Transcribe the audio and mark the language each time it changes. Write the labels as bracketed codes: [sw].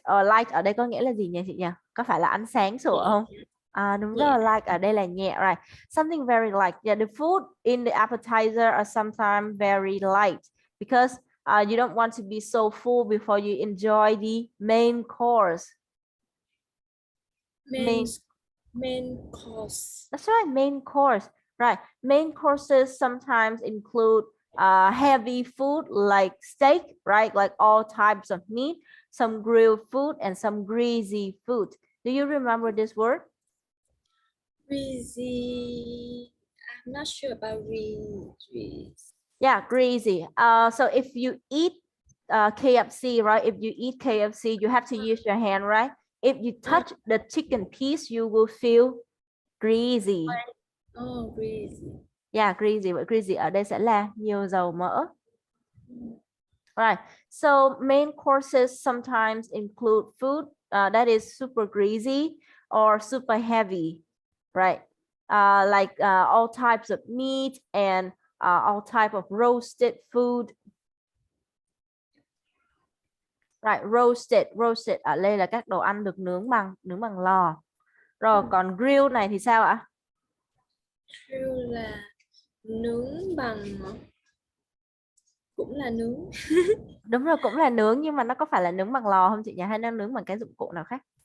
[vi] Light ở đây có nghĩa là gì nhỉ chị nhỉ? Có phải là ánh sáng sủa không? Đúng [en] Yeah. [vi] rồi, light ở đây là nhẹ, right? [en] Something very light. Yeah, the food in the appetizer are sometimes very light because you don't want to be so full before you enjoy the main course. Main course. That's right, main course. Right, main courses sometimes include heavy food like steak, right? Like all types of meat, some grilled food, and some greasy food. Do you remember this word? Greasy. I'm not sure about greasy. Yeah, greasy. So if you eat KFC, right? If you eat KFC, you have to use your hand, right? If you touch the chicken piece, you will feel greasy. Oh, greasy. Yeah, greasy. [vi] But greasy ở đây sẽ là nhiều dầu mỡ. [en] Right. So main courses sometimes include food that is super greasy or super heavy, right? Like all types of meat and all type of roasted food. [vi] Right, roasted ở đây là các đồ ăn được nướng bằng lò. Rồi còn grill này thì sao ạ? Grill là nướng bằng, cũng là nướng. Đúng rồi, cũng là nướng, nhưng mà nó có phải là nướng bằng lò không chị nhỉ, hay nó nướng bằng cái dụng cụ nào khác?